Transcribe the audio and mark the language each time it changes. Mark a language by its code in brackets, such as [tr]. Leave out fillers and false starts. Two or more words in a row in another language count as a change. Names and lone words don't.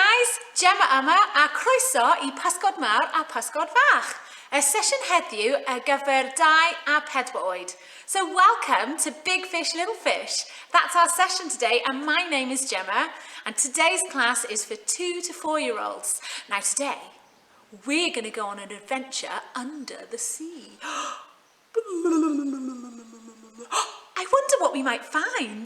[cy] Gemma yma a croeso I Pysgod Mawr a Pysgod Fach. Y sesiwn heddiw ar gyfer 2 a 4 oed. [en] So welcome to Big Fish, Little Fish. That's our session today and my name is Gemma and today's class is for 2 to 4-year-olds. Now today, we're going to go on an adventure under the sea. I wonder what we might find.